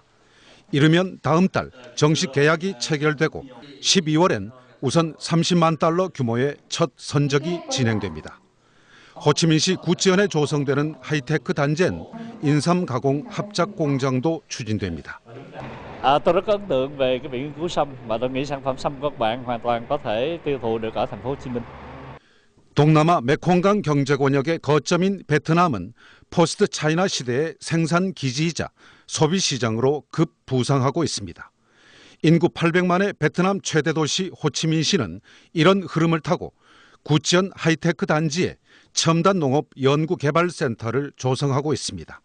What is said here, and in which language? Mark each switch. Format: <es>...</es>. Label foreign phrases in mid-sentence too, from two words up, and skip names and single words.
<ko>이르면 다음 달 정식 계약이 체결되고 12월엔 우선 30만 달러 규모의 첫 선적이 진행됩니다. 호치민시 구치현에 조성되는 하이테크 단지엔 인삼 가공 합작 공장도 추진됩니다.</ko> <vi>Tôi rất ấn tượng về cái việc nghiên cứu sâm và tôi nghĩ sản phẩm sâm của các bạn hoàn toàn có thể tiêu thụ được ở thành phố Hồ Chí Minh.</vi> <ko>동남아 메콩강 경제권역의 거점인 베트남은 포스트 차이나 시대의 생산 기지이자 소비 시장으로 급부상하고 있습니다. 인구 800만의 베트남 최대 도시 호치민시는 이런 흐름을 타고 구치현 하이테크 단지에 첨단 농업 연구개발센터를 조성하고 있습니다.</ko>